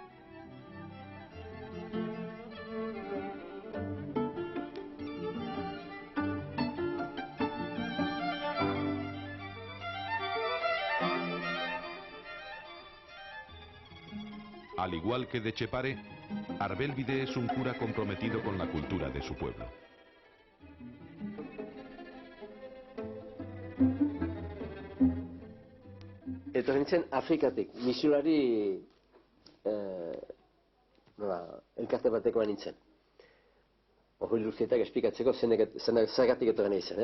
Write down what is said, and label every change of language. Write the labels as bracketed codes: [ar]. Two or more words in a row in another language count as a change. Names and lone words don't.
[es] Al igual que de Etxepare, Arbelvidé es un cura comprometido con la cultura de su pueblo. [eu] Etorri nintzen Afrikatik, misiolari elkarte batekoa nintzen. Hori luzietak esplikatzeko zergatik etorri nahi zen.